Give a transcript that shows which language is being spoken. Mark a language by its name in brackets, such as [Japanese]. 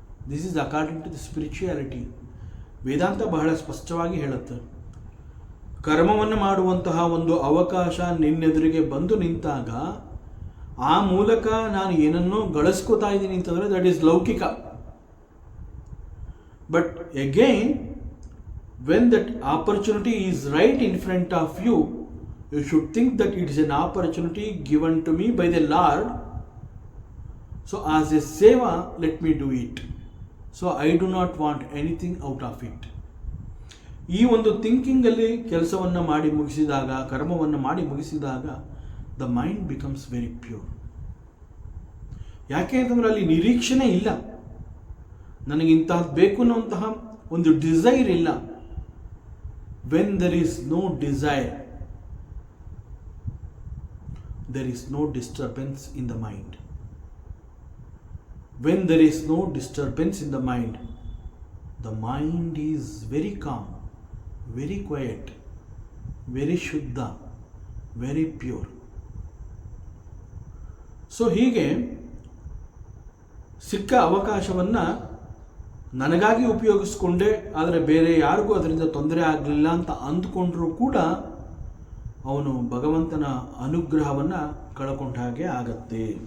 [English] This is according to the spirituality. [Kannada] ವೇದಾಂತ ಬಹಳ ಸ್ಪಷ್ಟವಾಗಿ ಹೇಳುತ್ತೆ, ಕರ್ಮವನ್ನು ಮಾಡುವಂತಹ ಒಂದು ಅವಕಾಶ ನಿನ್ನೆದುರಿಗೆ ಬಂದು ನಿಂತಾಗ ಆ ಮೂಲಕ ನಾನು ಏನನ್ನೋ ಗಳಿಸ್ಕೋತಾ ಇದ್ದೀನಿ ಅಂತಂದರೆ ದಟ್ ಈಸ್ ಲೌಕಿಕ. [English] But again when that opportunity is right in front of you, you should think that it is an opportunity given to me by the Lord. So as a seva let me do it. So I do not want anything out of it. [Kannada] ಈ ಒಂದು ಥಿಂಕಿಂಗಲ್ಲಿ ಕೆಲಸವನ್ನು ಮಾಡಿ ಮುಗಿಸಿದಾಗ, ಕರ್ಮವನ್ನು ಮಾಡಿ ಮುಗಿಸಿದಾಗ [English] The mind becomes very pure. [Kannada] ಯಾಕೆ ಅಂತಂದರೆ ಅಲ್ಲಿ ನಿರೀಕ್ಷಣೆ ಇಲ್ಲ, ನನಗೆ ಇಂತಹದ್ದು ಬೇಕು ಅನ್ನುವಂತಹ ಒಂದು ಡಿಸೈರ್ ಇಲ್ಲ. [English] When there is no desire, there is no disturbance in the mind. When there is no disturbance in the mind is very calm, very quiet, very shuddha, very pure. [Kannada] So ಹೀಗೆ ಸಿಕ್ಕ ಅವಕಾಶವನ್ನು ನನಗಾಗಿ ಉಪಯೋಗಿಸ್ಕೊಂಡೆ, ಆದರೆ ಬೇರೆ ಯಾರಿಗೂ ಅದರಿಂದ ತೊಂದರೆ ಆಗಲಿಲ್ಲ ಅಂತ ಅಂದ್ಕೊಂಡ್ರೂ ಕೂಡ ಅವನು ಭಗವಂತನ ಅನುಗ್ರಹವನ್ನು ಕಳ್ಕೊಂಡ ಹಾಗೆ ಆಗತ್ತೆ.